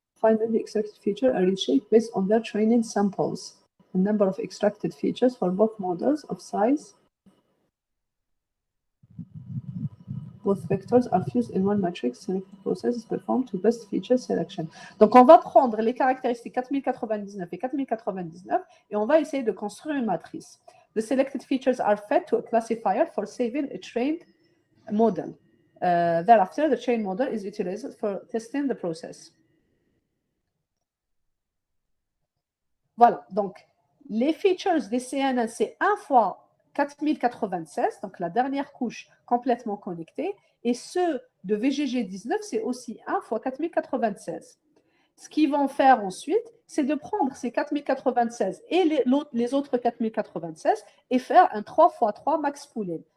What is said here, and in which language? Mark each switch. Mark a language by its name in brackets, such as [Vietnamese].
[English] Finally, extracted features are reshaped based on their training samples. The number of extracted features for both models of size. Both vectors are fused in one matrix. Selected process is performed to best feature selection. [French] Donc, on va prendre les caractéristiques 4099 et 4099 et on va essayer de construire une matrice. [English] The selected features are fed to a classifier for saving a trained model. Thereafter, the trained model is utilized for testing the process. [French] Voilà, donc les features des CNN, c'est 1 fois 4096, donc la dernière couche complètement connectée, et ceux de VGG 19, c'est aussi 1 fois 4096. Ce qu'ils vont faire ensuite, c'est de prendre ces 4096 et les autres 4096 et faire un 3 x 3 max pooling.